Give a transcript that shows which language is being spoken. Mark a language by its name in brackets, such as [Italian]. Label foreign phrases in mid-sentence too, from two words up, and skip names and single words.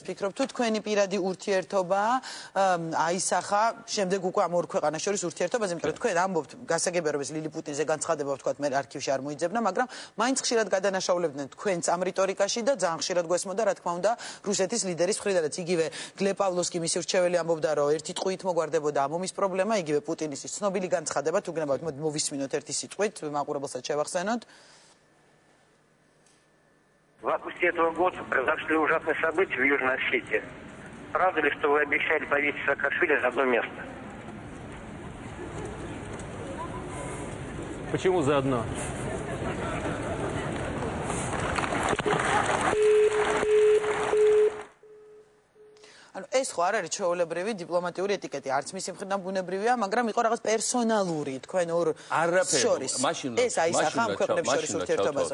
[Georgian] ფიქრობ თუ თქვენი პირადი ურთიერთობა აისახა შემდეგ უკვე ამ ორ ქვეყანას შორის ურთიერთობაზე, იმიტომ რომ თქვენ ამბობთ გასაგებია რომ ეს ლილი პუტინზე განცხადება ვთქვათ მე არქივში არ მოიძებნა, მაგრამ მაინც ხშირად გადანაშაულებდნენ თქვენს ამ რიტორიკაში და ძალიან ხშირად გვესმოდა რა თქმა უნდა რუსეთის ლიდერის მხრიდანაც იგივე გლე პავლოვსკი მისი რჩეველი ამბობდა რომ ერთი ტყვით მოგვარდებოდა ამ ომის პრობლემა, იგივე პუტინის ცნობილი განცხადება თუ გნებავთ მოვისმინოთ ერთი სიტყვით მაყურებელსაც შევახსენოთ. [Russian] В августе этого года произошли ужасные события в Южной Осетии. Правда ли, что вы обещали повесить Саакашвили за одно место? Почему заодно? [Georgian] ეს ხო არ არის ჩვეულებრივი დიპლომატიური ეტიკეტი, არც მისი მხრიდან ბუნებრივია, მაგრამ იყო რაღაც პერსონალური თქვენ ორ შორის. ეს აისახა ამ ქვეყნებს შორის ურთიერთობაზე.